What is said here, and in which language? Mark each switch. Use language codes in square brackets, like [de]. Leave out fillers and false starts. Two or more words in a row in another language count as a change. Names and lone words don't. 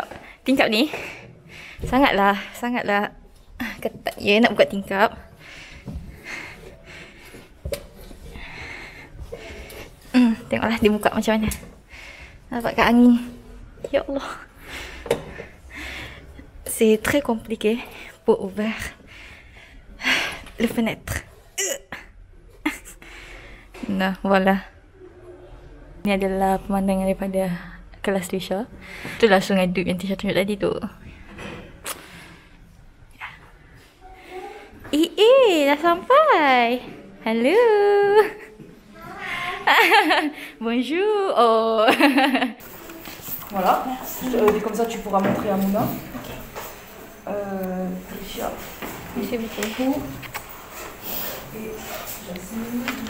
[ms] Tingkap ni sangatlah ketat ya nak buka tingkap. Tengoklah dia buka macam mana. Nampak kat angin. Ya Allah. [fr] C'est très compliqué pour ouvrir les fenêtres. Nah, voilà. [ms] Ini adalah pemandangan daripada kelas Tisha. Itulah Sungai Duk yang Tisha tunjuk tadi tu. Dah sampai. Hello. [fr] Bonjour. Oh. Voilà. Comme ça, tu pourras montrer à Mouna. Tisha. Merci beaucoup. Et Jasmine.